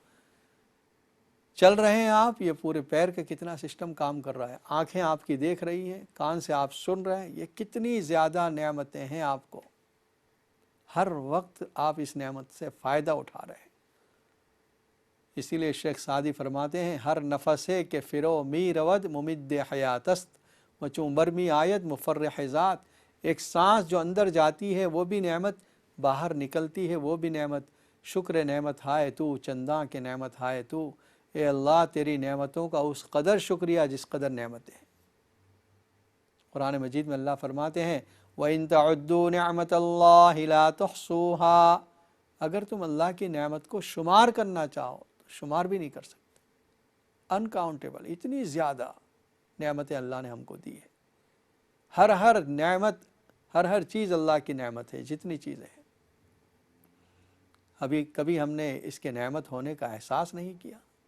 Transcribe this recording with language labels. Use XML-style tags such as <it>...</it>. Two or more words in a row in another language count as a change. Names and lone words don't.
<ur>چل رہے ہیں آپ، یہ پورے پیر کا کتنا سسٹم کام کر رہا ہے۔ آنکھیں آپ کی دیکھ رہی ہیں، کان سے آپ سن رہے ہیں، یہ کتنی زیادہ نعمتیں ہیں آپ کو۔ ہر وقت آپ اس نعمت سے فائدہ اٹھا رہے ہیں۔ اسی لیے شیخ سعدی فرماتے ہیں</ur> <fa>ہر نفسے کے فرو می رود ممد حیاتست وچوں برمی آیت مفرح ذات،</fa> <ur>ایک سانس جو اندر جاتی ہے وہ بھی نعمت، باہر نکلتی ہے وہ بھی نعمت۔</ur> <fa>شکر نعمت ہائے تو، چنداں کے نعمت ہائے تو،</fa> <ur>اے اللہ تیری نعمتوں کا اس قدر شکریہ جس قدر نعمتیں ہیں۔ قرآن مجید میں اللہ فرماتے ہیں</ur> <ar>وَإِن تَعُدُّوا نِعْمَةَ اللَّهِ لَا تُحْصُوهَا،</ar> <ur>اگر تم اللہ کی نعمت کو شمار کرنا چاہو تو شمار بھی نہیں کر سکتے۔ انکاؤنٹیبل، اتنی زیادہ نعمتیں اللہ نے ہم کو دی ہے۔ ہر نعمت، ہر چیز اللہ کی نعمت ہے، جتنی چیزیں ہیں۔ کبھی ہم نے اس کے نعمت ہونے کا احساس نہیں کیا۔</ur>